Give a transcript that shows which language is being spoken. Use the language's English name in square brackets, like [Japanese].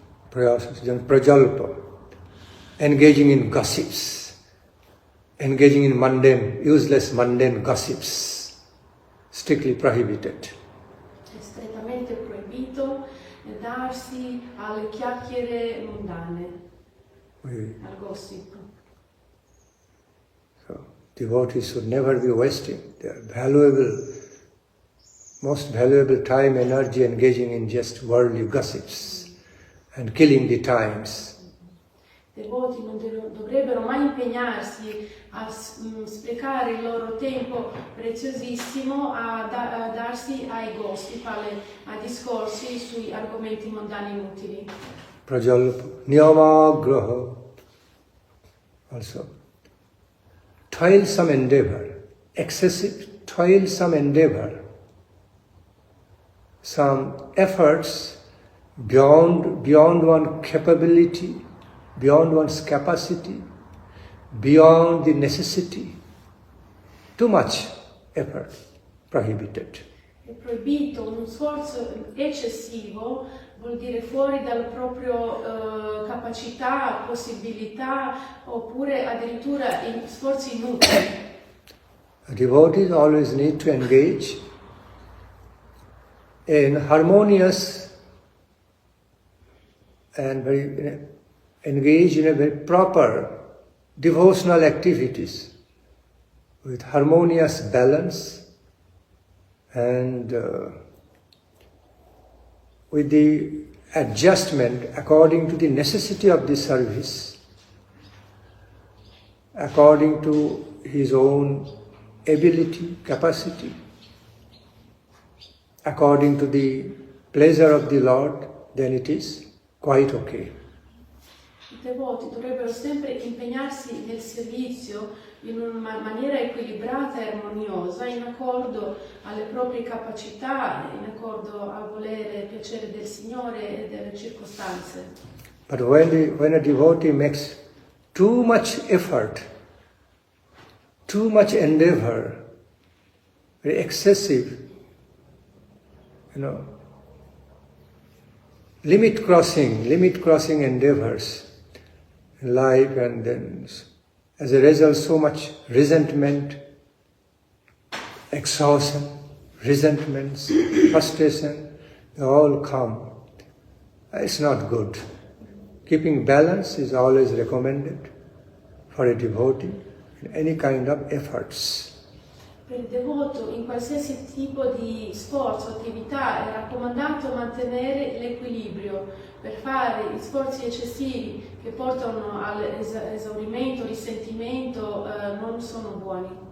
[English] Prajalpa, engaging in gossips, engaging in mundane, useless mundane gossips, strictly prohibited. [Italian] È strettamente proibito darsi alle chiacchiere mondane, al gossip. [English] So, devotees should never be wasting their valuable, most valuable time, energy engaging in just worldly gossips and killing the times. [Italian] Devoti non dovrebbero mai impegnarsi a sprecare il loro tempo preziosissimo a darsi ai gossip, ai discorsi sui argomenti mondani inutili. [English] Prajalpa, niyamagraha, also toilsome endeavor, excessive toilsome endeavor, some efforts beyond one's capability, beyond one's capacity, beyond the necessity. Too much effort, prohibited. [Italian] È proibito uno sforzo eccessivo vuol dire fuori dalla propria capacità, possibilità, oppure addirittura in sforzi inutili. [English] Devotees always need to engage in harmonious and engage in a very proper devotional activities with harmonious balance and with the adjustment according to the necessity of the service, according to his own ability, capacity, according to the pleasure of the Lord, then it is quite okay. [Italian] I devoti dovrebbero sempre impegnarsi nel servizio in una maniera equilibrata e armoniosa, in accordo alle proprie capacità, in accordo al volere e piacere del Signore e delle circostanze. [English] But when a devotee makes too much effort, too much endeavor, very excessive, limit crossing endeavors in life, and then as a result so much resentment, exhaustion, resentments, frustration, they all come. It's not good. Keeping balance is always recommended for a devotee in any kind of efforts. [Italian] Per il devoto in qualsiasi tipo di sforzo, attività, è raccomandato mantenere l'equilibrio. Per fare gli sforzi eccessivi che portano all'esaurimento, risentimento, non sono buoni.